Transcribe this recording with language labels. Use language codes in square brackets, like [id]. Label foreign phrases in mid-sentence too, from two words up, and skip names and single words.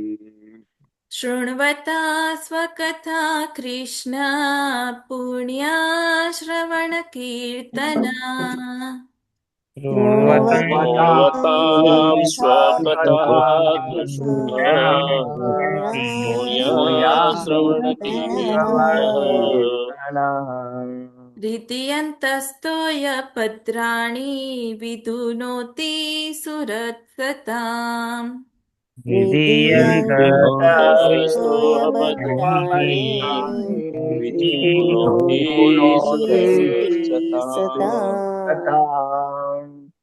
[sa] શૃણ્વતા સ્વકથા કૃષ્ણ પુણ્યા શ્રવણ કીર્તના. શૃણ્વતાં સ્વકથા કૃષ્ણ પુણ્યા श्रवणकीर्तनः हृदयन्तस्तोय भद्राणि विधुनोति सुरत्सताम् विधियन्तस्तोहभद्राणि विधिनोति सुरसताम्